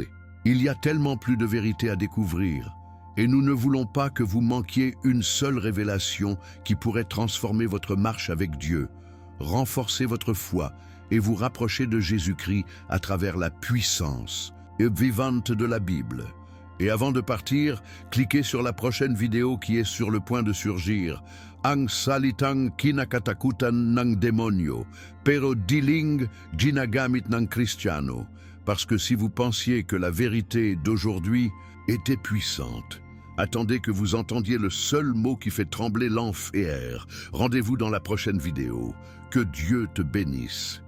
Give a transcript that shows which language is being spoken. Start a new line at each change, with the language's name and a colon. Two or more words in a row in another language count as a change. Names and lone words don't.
French: Il y a tellement plus de vérité à découvrir, et nous ne voulons pas que vous manquiez une seule révélation qui pourrait transformer votre marche avec Dieu, renforcer votre foi et vous rapprocher de Jésus-Christ à travers la puissance vivante de la Bible. Et avant de partir, cliquez sur la prochaine vidéo qui est sur le point de surgir.
Filipino: Ang salitang kinakatakutan ng demonyo, pero diling ginagamit ng Cristiano.
French: Parce que si vous pensiez que la vérité d'aujourd'hui était puissante, attendez que vous entendiez le seul mot qui fait trembler l'enfer. Rendez-vous dans la prochaine vidéo. Que Dieu te bénisse.